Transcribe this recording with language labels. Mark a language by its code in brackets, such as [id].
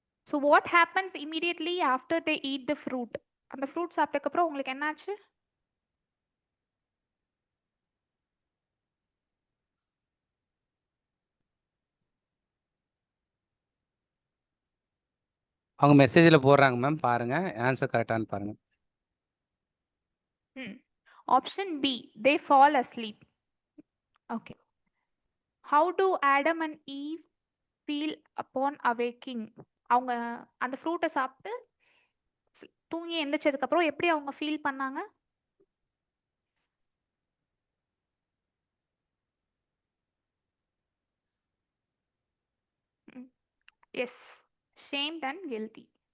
[en] So what happens immediately after they eat the fruit? [ta] அந்த fruit சாப்பிட்டதுக்கு அப்புறம் உங்களுக்கு என்னாச்சு? அவங்க மெசேஜ்ல போடுறாங்க மேம், பாருங்க ஆன்சர் கரெக்டான்னு பாருங்க. [en] Option B, they fall asleep. Okay. How do Adam and Eve feel upon awaking? [ta] அவங்க அந்த ஃப்ரூட்டை சாப்பிட்டு தூங்கி எந்திரிச்சதுக்கு அப்புறம் எப்படி அவங்க ஃபீல் பண்ணாங்க? [en] Yes, shamed and guilty.